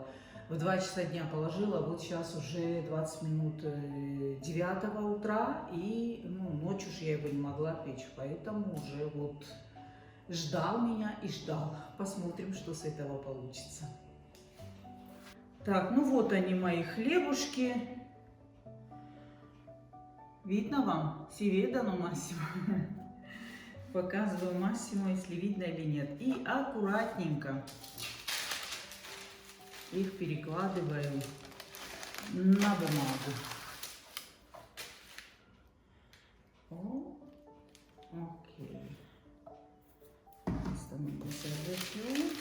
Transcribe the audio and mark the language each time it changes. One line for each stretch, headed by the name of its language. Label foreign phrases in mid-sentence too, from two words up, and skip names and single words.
Russian: В 2 часа дня положила, вот сейчас уже 20 минут 9 утра, и ночью уж я его не могла печь, поэтому уже вот ждал меня и ждал. Посмотрим, что с этого получится. Так, ну вот они, мои хлебушки. Видно вам?
Italian: Si vedono, Massimo.
Russian: Показываю Массимо, если видно или нет. И аккуратненько их перекладываю на бумагу. Окей. Становится яйца забью.